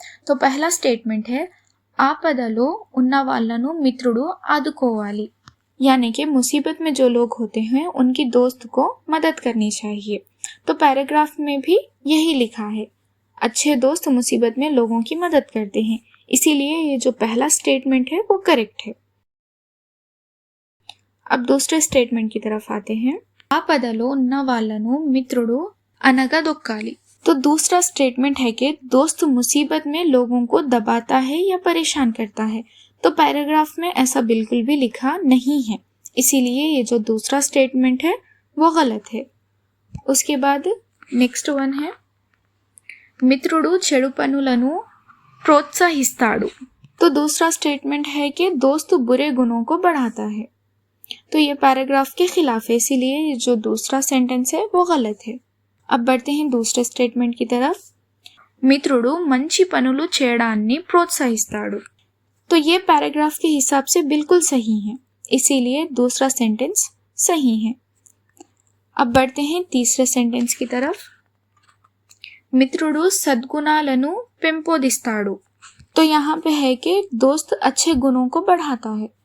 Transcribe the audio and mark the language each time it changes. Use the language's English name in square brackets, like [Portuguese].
[Hindi] तो पहला स्टेटमेंट है [Telugu] आपदलो उन्न वाళ్లను మిత్రుడు ఆదుకోవాలి, [Hindi] यानी कि मुसीबत में जो लोग होते हैं उनकी दोस्त को मदद करनी चाहिए। तो पैराग्राफ में भी यही लिखा है, अच्छे दोस्त मुसीबत में लोगों की मदद करते हैं, इसीलिए ये जो पहला स्टेटमेंट है वो करेक्ट है। अब दूसरे स्टेटमेंट की तरफ आते हैं। [Telugu] ఆపదలో ఉన్న వాళ్ళను మిత్రుడు అనగదొక్కాలి। [Hindi] तो दूसरा स्टेटमेंट है कि दोस्त मुसीबत में लोगों को दबाता है या परेशान करता है। तो पैराग्राफ में ऐसा बिल्कुल भी लिखा नहीं है, इसीलिए ये जो दूसरा स्टेटमेंट है वो गलत है। उसके बाद नेक्स्ट वन है [Telugu] మిత్రుడు చెడు పనులను ప్రోత్సహిస్తాడు। [Hindi] तो दूसरा स्टेटमेंट है कि दोस्त बुरे गुणों को बढ़ाता है। तो ये पैराग्राफ के खिलाफ है, इसीलिए जो दूसरा सेंटेंस है वो गलत है। अब बढ़ते हैं दूसरे स्टेटमेंट की तरफ। [Telugu] మిత్రుడు మంచి పనులు చేయడాన్ని ప్రోత్సహిస్తాడు। [Hindi] तो ये पैराग्राफ के हिसाब से बिल्कुल सही है, इसीलिए दूसरा सेंटेंस सही है। अब बढ़ते हैं तीसरे सेंटेंस की तरफ। [Telugu] మిత్రుడు సద్గుణాలను పెంపొందిస్తాడు। [Hindi] तो यहाँ पे है कि दोस्त अच्छे गुणों को बढ़ाता है।